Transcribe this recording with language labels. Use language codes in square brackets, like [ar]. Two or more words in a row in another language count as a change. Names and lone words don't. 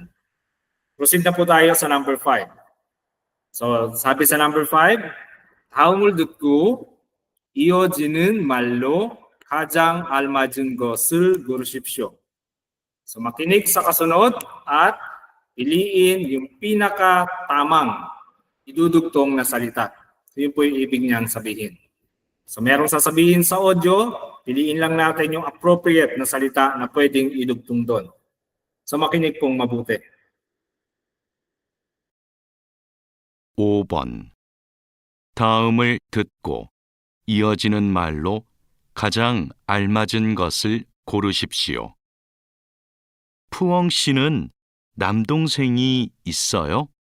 [tl] Proceed na po tayo sa number 5. So sabi sa number 5, [ko] 다음을 듣고 이어지는 말로 가장 알맞은 것을 고르십시오. [tl] So makinig sa kasunod at piliin yung pinaka-tamang idudugtong na salita. So yun po yung ibig niyang sabihin. So merong sasabihin sa audio, piliin lang natin yung appropriate na salita na pwedeng idugtong doon. So makinig pong mabuti. [ko] 5번. 다음을 듣고 이어지는 말로 가장 알맞은 것을 고르십시오. 푸엉 씨는 남동생이 있어요?